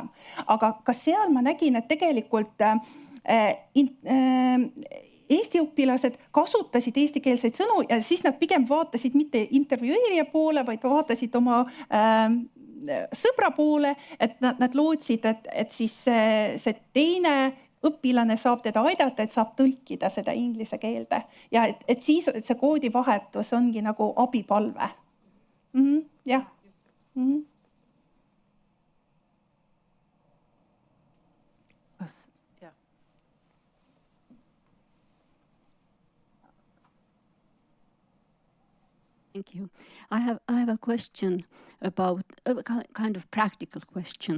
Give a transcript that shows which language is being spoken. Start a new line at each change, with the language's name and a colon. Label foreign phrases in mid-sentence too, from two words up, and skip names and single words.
Estonian: Aga ka seal ma nägin, et tegelikult Eesti õpilased kasutasid eestikeelseid sõnu ja siis nad pigem vaatasid mitte intervjueerija poole, vaid vaatasid oma sõbra poole, et nad lootsid, et siis see teine õpilane saab teda aidata, et saab tõlkida seda inglise keelde. Ja et siis see koodivahetus ongi nagu abipalve. Jah.
English: Thank you. I have a question about a kind of practical question.